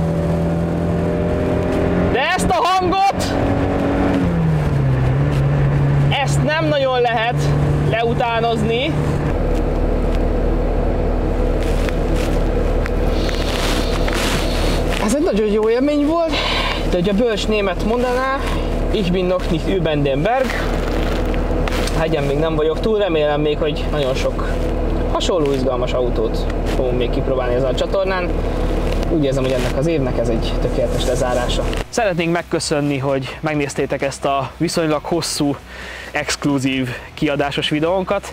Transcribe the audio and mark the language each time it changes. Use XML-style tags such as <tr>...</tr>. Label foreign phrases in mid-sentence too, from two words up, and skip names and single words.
<hu>De ezt a hangot, ezt nem nagyon lehet leutánozni. Ez egy nagyon jó élmény volt, de hogy a bölcs német mondaná,</hu> <de>ich bin noch nicht über den Berg.</de> <hu>Hegyen még nem vagyok túl, remélem még, hogy nagyon sok hasonló izgalmas autót fogunk még kipróbálni ezen a csatornán. Úgy érzem, hogy ennek az évnek ez egy tökéletes lezárása. Szeretnénk megköszönni, hogy megnéztétek ezt a viszonylag hosszú, exkluzív kiadásos videónkat.</hu>